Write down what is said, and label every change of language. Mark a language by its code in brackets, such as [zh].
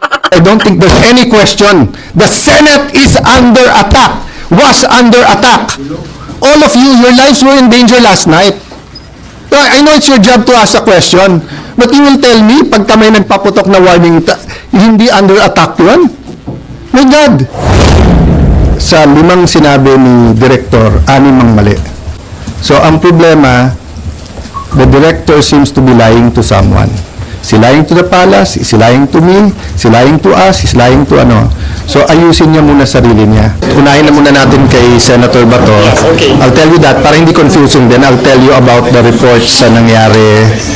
[en] I don't think there's any question. The Senate is under attack, was under attack. All of you, your lives were in danger last night. I know it's your job to ask a question, but you will tell me, [tl] pagka may nagpaputok na [en] warning, hindi under attack yun? My God! [tl] Sa 5 sinabi ni Director, 6 ang mali. [en] So, [tl] ang problema, [en] the Director seems to be lying to someone. He's lying to the palace, he's lying to me, he's lying to us, he's lying to ano. [tl] So, ayusin niya muna sarili niya. Unahin na muna natin kay Senator Bato. [en] I'll tell you that, [tl] para hindi [en] confusing din, I'll tell you about the reports [tl] na nangyari.